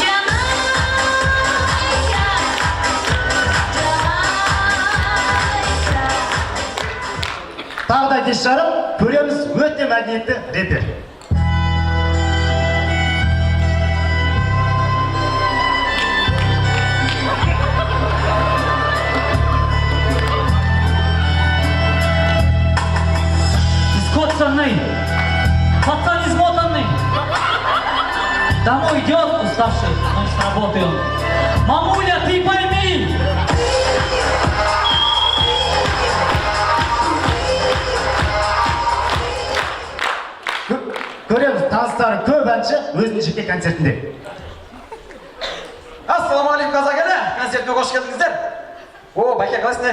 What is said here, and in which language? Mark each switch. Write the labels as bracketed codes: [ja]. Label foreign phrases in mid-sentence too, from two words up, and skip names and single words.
[kk] Тағы да кеш жарым, көреміз өте мәдениетті репер. [ru] Искотственный, пацан измотанный. Домой идет уставший, но с работы он. Мамуля, ты пойми! [kk] Көреміз, таныстары көп әнші өзінің жеке концертінде. Ассаламалейкум, қазақ елі, концертіне қош келдіңіздер. Бәке, қалайсыңдар?